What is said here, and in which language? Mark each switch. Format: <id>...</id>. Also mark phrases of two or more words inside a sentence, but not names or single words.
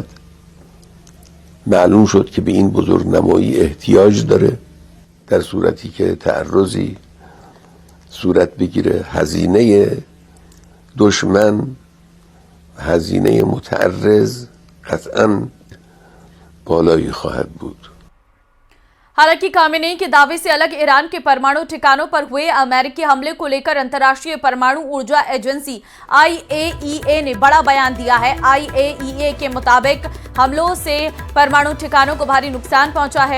<fa>معلوم شد که به این بزرگ نمایی احتیاج داره در صورتی که تعرضی صورت بگیره. هزینه دشمن، هزینه متعرض قطعاً بالایی خواهد بود.</fa> <hi>हालांकि खामेनेई के दावे से अलग ईरान के परमाणु ठिकानों पर हुए अमेरिकी हमले को लेकर अंतर्राष्ट्रीय परमाणु ऊर्जा एजेंसी IAEA ने बड़ा बयान दिया है। IAEA के मुताबिक हमलों से परमाणु ठिकानों को भारी नुकसान पहुंचा है।</hi>